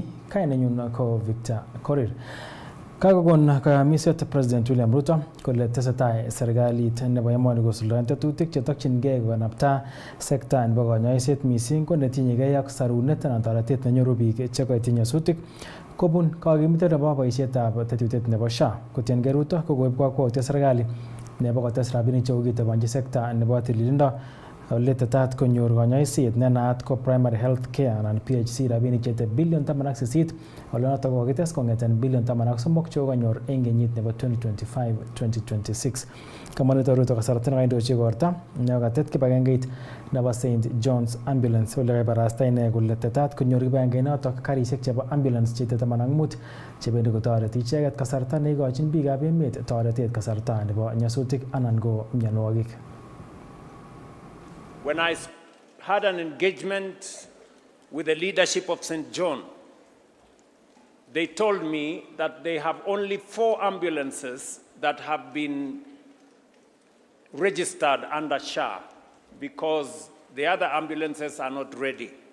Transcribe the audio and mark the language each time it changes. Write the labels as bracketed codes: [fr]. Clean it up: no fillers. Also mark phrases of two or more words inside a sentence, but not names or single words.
[kln] Kainenyun ko Victor Korir. Kagogon kayamiset President William Ruto kole tesetai serikalit nebo emoni kosuldaen tetutik chetokyingei konapta sekta nebo konyoiset mising ko netinyegei ak sarunet anan toretet nenyoru biik chekoityi nyasutik kobun kagimitet nebo boisietab tetutiet nebo SHA. Kotiengei Ruto kokoib kakwautiet serikali nebo kotes rabinik chekokitabanchi sekta nebo tililindo ole tetat konyor konyoiset nenaat ko [en] primary health care [kln] anan PHC rabinik chete bilion 18 ole notok kokites kong'eten bilion 13 chekokanyor eng kenyit nebo 2025-2026. Kamanito Ruto kasarta nekaindochi igorta nekokatet kibagengeit nebo St John's Ambulance ole kaibarasta ine kole tetat konyor kibagengeit notok karisiek chebo ambulance chete 15 chebendi kotoreti icheket kasarta neikochin biikab emet toretet kasarta nebo nyasutik anan ko mionwogik. [en] When I had an engagement with the leadership of St. John, they told me that they have only 4 ambulances that have been registered under SHA because the other ambulances are not ready.